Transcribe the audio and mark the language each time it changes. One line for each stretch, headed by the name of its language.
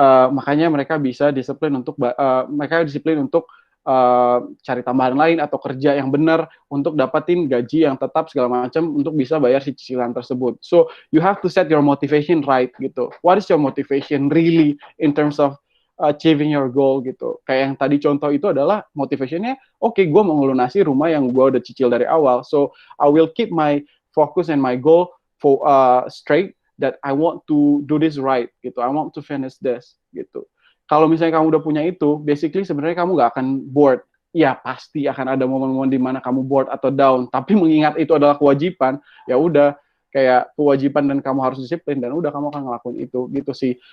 Indonesian: Makanya mereka disiplin untuk cari tambahan lain atau kerja yang benar untuk dapatin gaji yang tetap segala macam untuk bisa bayar si cicilan tersebut.
English: So you have to set your motivation right gitu. What is your motivation really in terms of achieving your goal gitu.
Indonesian: Kayak yang tadi contoh itu adalah motivationnya, oke, gue mau ngelunasi rumah yang gue udah cicil dari awal.
English: So I will keep my focus and my goal for straight that I want to do this right gitu. I want to finish this gitu.
Indonesian: Kalau misalnya kamu udah punya itu,
English: basically
Indonesian: sebenarnya kamu nggak akan bored. Ya pasti akan ada momen-momen di mana kamu bored atau down. Tapi mengingat itu adalah kewajiban, ya udah kayak kewajiban dan kamu harus disiplin dan udah kamu akan ngelakuin itu gitu sih.